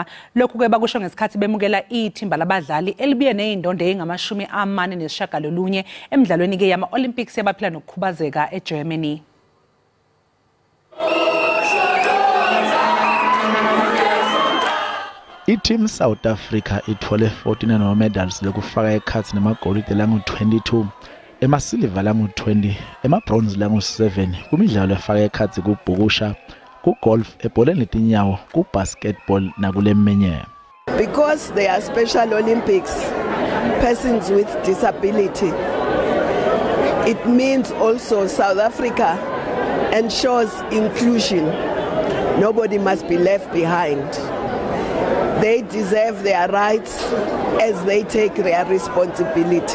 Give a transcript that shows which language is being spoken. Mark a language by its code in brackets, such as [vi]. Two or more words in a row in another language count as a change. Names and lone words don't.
[zu] Lokhu ke bakusho ngesikhathi bemukela ithimba labadlali elibuye nezindondo ezingama-49 emidlalweni ke yama-Olympics yabaphila nokukhubazeka eGermany. [ss] I-Team South Africa ithole 14 medals lokufaka ekhathi namagolide langu-22, ema-silver langu-20, ema-bronze langu-7 kumidlalo efaka ekhathi kubhukusha, ku-golf, ebholeni letinyawo, ku-basketball nakuleminye. [en] Because they are Special Olympics, persons with disability, it means also South Africa ensures inclusion. Nobody must be left behind. They deserve their rights as they take their responsibility.